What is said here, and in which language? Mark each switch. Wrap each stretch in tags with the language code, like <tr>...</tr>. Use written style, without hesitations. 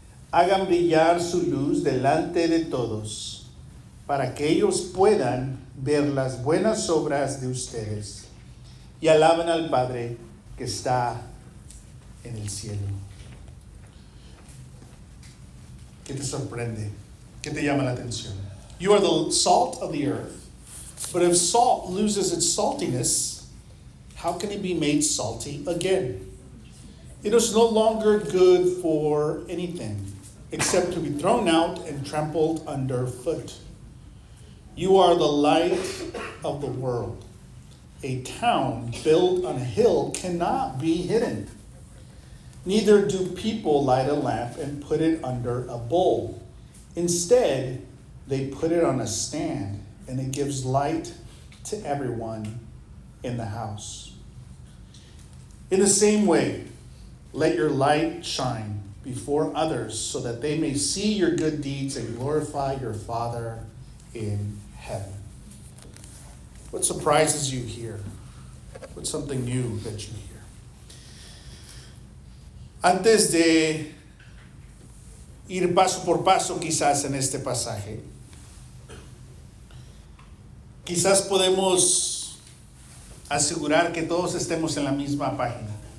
<es>Hagan brillar su luz delante de todos, para que ellos puedan ver las buenas obras de ustedes y alaben al Padre que está en el cielo. ¿Qué te sorprende? ¿Qué te llama la atención?</es> <en>You are the salt of the earth, but if salt loses its saltiness, how can it be made salty again? It is no longer good for anything, except to be thrown out and trampled underfoot. You are the light of the world. A town built on a hill cannot be hidden. Neither do people light a lamp and put it under a bowl. Instead, they put it on a stand, and it gives light to everyone in the house. In the same way, let your light shine before others so that they may see your good deeds and glorify your Father in heaven. What surprises you here? What's something new that you hear?</en> <es>Antes de ir paso por paso quizás en este pasaje, quizás podemos asegurar que todos estemos en la misma página.</es>